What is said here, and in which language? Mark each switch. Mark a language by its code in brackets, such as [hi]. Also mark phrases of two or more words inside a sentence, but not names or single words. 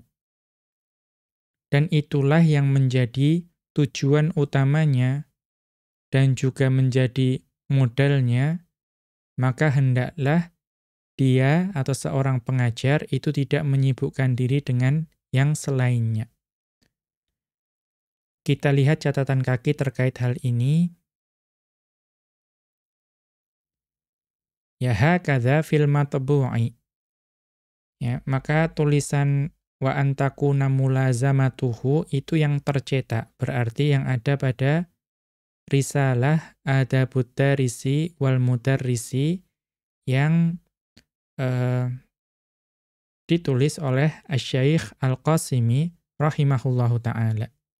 [id] Dan itulah yang menjadi tujuan utamanya dan juga menjadi modalnya, maka hendaklah dia atau seorang pengajar itu tidak menyibukkan diri dengan yang selainnya. Kita lihat catatan kaki terkait hal ini. [ar] يا هكذا في المطبوع. [id] Ya, maka tulisan [ar] وأن تكون ملازمته [id] itu yang tercetak, berarti yang ada pada risalah Adabud Darisi wal Mudarrisi yang ditulis oleh Asy-Syaikh Al-Qasimi [ar] رحمه الله تعالى.